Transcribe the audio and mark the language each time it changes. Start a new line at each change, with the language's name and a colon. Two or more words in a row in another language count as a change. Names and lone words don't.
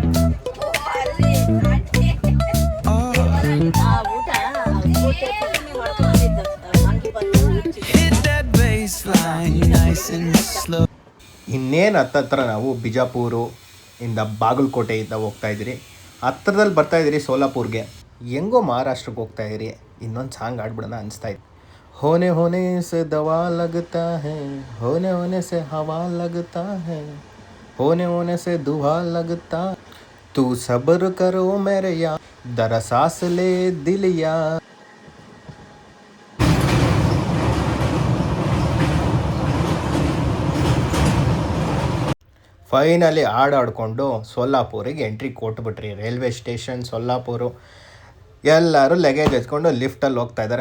Kannada: ಇನ್ನೇನು ಹತ್ತತ್ರ ನಾವು ಬಿಜಾಪುರ ಇಂದ ಬಾಗಲಕೋಟೆಯಿಂದ ಹೋಗ್ತಾಯಿದ್ದೀರಿ. ಹತ್ರದಲ್ಲಿ ಬರ್ತಾಯಿದ್ದೀರಿ ಸೋಲಾಪುರ್ಗೆ. ಹೆಂಗೋ ಮಹಾರಾಷ್ಟ್ರಕ್ಕೆ ಹೋಗ್ತಾಯಿದ್ದೀರಿ. ಇನ್ನೊಂದು ಸಾಂಗ್ ಆಡ್ಬಿಡೋಣ ಅನಿಸ್ತಾಯಿತ್ತು.
Hindi: होने होने से दवा लगता है, होने से हवा लगता है, होने से दुआ लगता, तू सब्र करो मेरे यार, दरा सांस ले दिल यार.
Kannada: ಫೈನಲಿ ಆಡ್ಕೊಂಡು ಸೊಲ್ಲಾಪುರಿಗೆ ಎಂಟ್ರಿ ಕೊಟ್ಬಿಟ್ರಿ. ರೈಲ್ವೆ ಸ್ಟೇಷನ್ ಸೊಲ್ಲಾಪುರ. ಎಲ್ಲರೂ ಲಗೇಜ್ ಎತ್ಕೊಂಡು ಲಿಫ್ಟಲ್ಲಿ ಹೋಗ್ತಾ ಇದ್ದಾರೆ.